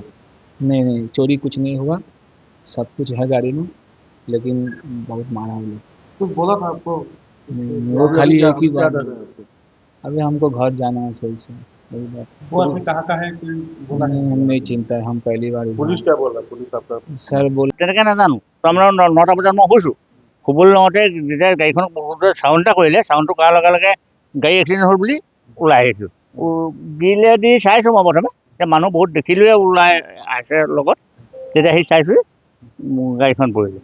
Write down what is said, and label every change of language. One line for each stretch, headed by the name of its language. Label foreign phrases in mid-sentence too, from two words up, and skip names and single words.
Hindi: नहीं नहीं, चोरी कुछ नहीं हुआ, सब कुछ है गाड़ी में, लेकिन बहुत मारा है लोग। कुछ बोला था आपको? वो खाली एक ही क्या बात, डर रहे हैं आपको? अभी हमको घर जाना है सही से, वही बात है। वो आदमी कहाँ का है कोई बोला है? नहीं, हम नहीं चिंता है, हम पहली बार पुलिस क्या बोल रहा है? पुलिस आपका सर बोल
Assamese: তেনেকৈ নাজানো। তো আমরা 9টা বজাত মই শুইছোঁ। শুবলৈ লওঁতে যেতিয়া গাড়ীখন চাউণ্ড এটা কৰিলে, চাউণ্ডটো কৰাৰ লগে লগে গাড়ী এক্সিডেণ্ট হ'ল বুলি ওলাই আহিছোঁ। দিলেদি চাইছোঁ মই প্ৰথমে, এতিয়া মানুহ বহুত দেখিলোৱে ওলাই আহিছে লগত। তেতিয়া সি চাইছোঁ গাড়ীখন পৰিলে।